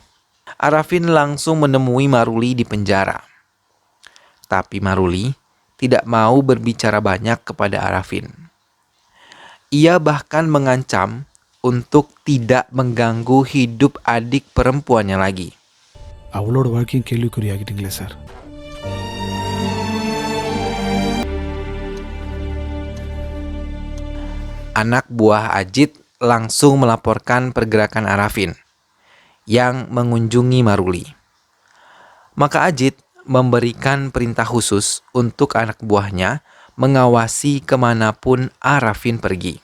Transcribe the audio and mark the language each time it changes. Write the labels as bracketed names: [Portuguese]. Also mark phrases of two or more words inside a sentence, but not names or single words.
[Indonesian] Arafin langsung menemui Maruli di penjara. Tapi Maruli tidak mau berbicara banyak kepada Arafin. Ia bahkan mengancam untuk tidak mengganggu hidup adik perempuannya lagi. [Tamil] அவளோட வாழ்க்கையும் கேள்விக்குறியாகிட்டீங்களே சார். [Indonesian] Anak buah Ajit langsung melaporkan pergerakan Arafin yang mengunjungi Maruli. Maka Ajit memberikan perintah khusus untuk anak buahnya mengawasi kemanapun Arafin pergi.